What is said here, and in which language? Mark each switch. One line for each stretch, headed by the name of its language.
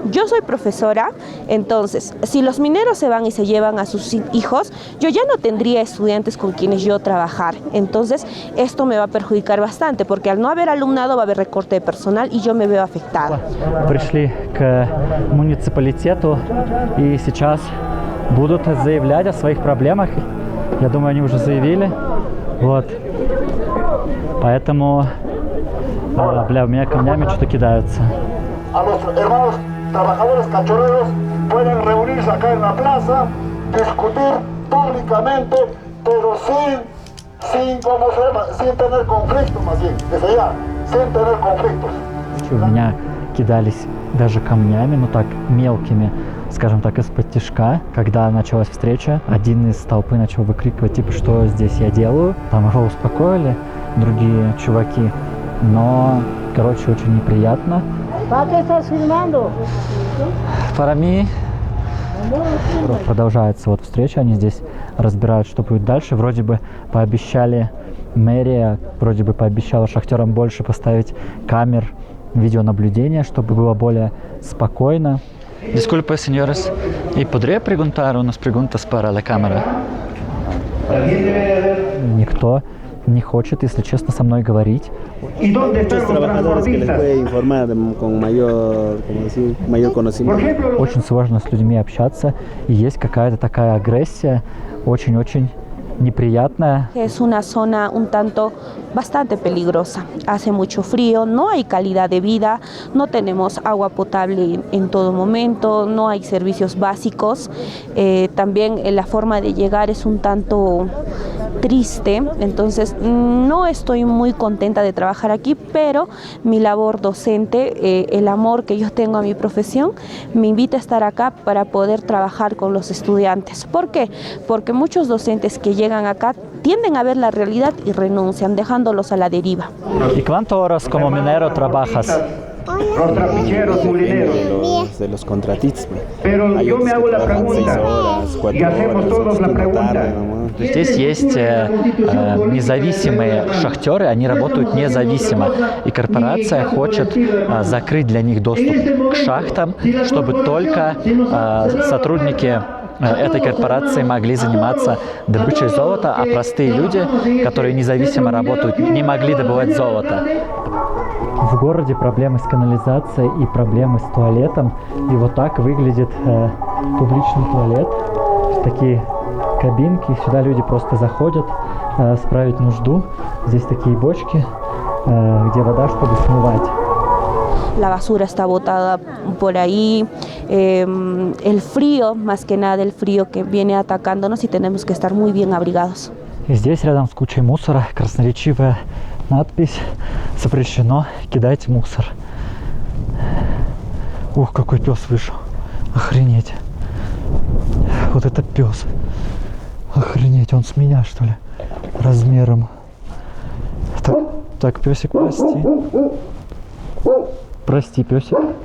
Spanish: Yo soy profesora, entonces si los mineros se van y se llevan a sus hijos, yo ya no tendría estudiantes con quienes yo trabajar. Entonces esto me va a perjudicar bastante porque al no haber alumnado va a haber recorte de personal y yo me veo afectada.
Russian: Пришли к муниципалитету и сейчас будут заявлять о своих проблемах. Я думаю, они уже заявили. Вот. Поэтому, бля, у меня камнями что-то кидаются.
Spanish: A los hermanos trabajadores cachorreros pueden reunirse acá en la plaza, discutir públicamente, pero sin tener conflictos, más bien, desde ya, sin tener conflictos.
Russian: У меня кидались даже камнями, ну так, мелкими, скажем так, из-под тишка. Когда началась встреча, один из толпы начал выкрикивать, типа, что здесь я делаю. Там его успокоили другие чуваки, но, короче, очень неприятно.
Spanish: Para mí.
Russian: Продолжается вот встреча, они здесь разбирают, что будет дальше. Вроде бы пообещали, мэрия вроде бы пообещала шахтерам больше поставить камер videonaблюдения, чтобы было более спокойно.
Spanish: Disculpe, señores, ¿y podría preguntar unas preguntas para la cámara?
Russian: Никто не хочет, если честно, со мной говорить.
Spanish: Muchos trabajadores que les puede informar con mayor, como decir, mayor conocimiento.
Russian: Очень сложно с людьми общаться, и есть какая-то такая агрессия, очень-очень неприятная.
Spanish: Es una zona un tanto bastante peligrosa. Hace mucho frío, no hay calidad de vida, no tenemos agua potable en todo momento, no hay servicios básicos. También la forma de llegar es un tanto triste, entonces no estoy muy contenta de trabajar aquí, pero mi labor docente, el amor que yo tengo a mi profesión, me invita a estar acá para poder trabajar con los estudiantes. ¿Por qué? Porque muchos docentes que llegan acá tienden a ver la realidad y renuncian, dejándolos a la deriva. ¿Y cuántas horas como minero trabajas? Los trapicheros, mulineros. De los contratistas. Pero yo me hago la pregunta, y hacemos todos la pregunta.
Russian: Здесь есть независимые шахтеры, они работают независимо. И корпорация хочет закрыть для них доступ к шахтам, чтобы только сотрудники этой корпорации могли заниматься добычей золота, а простые люди, которые независимо работают, не могли добывать золото. В городе проблемы с канализацией и проблемы с туалетом. И вот так выглядит публичный туалет. Такие кабинки. Сюда люди просто заходят справить нужду. Здесь такие бочки, где вода, чтобы смывать.
Spanish: La basura está botada por ahí, el frío, más que nada el frío que viene atacándonos y tenemos que estar muy bien abrigados.
Russian: И здесь рядом с кучей мусора красноречивая надпись: запрещено кидать мусор. Ух, какой пес вышел. Охренеть. Вот это пес. Охренеть, он с меня, что ли, размером. Так, песик, прости. Прости, песик.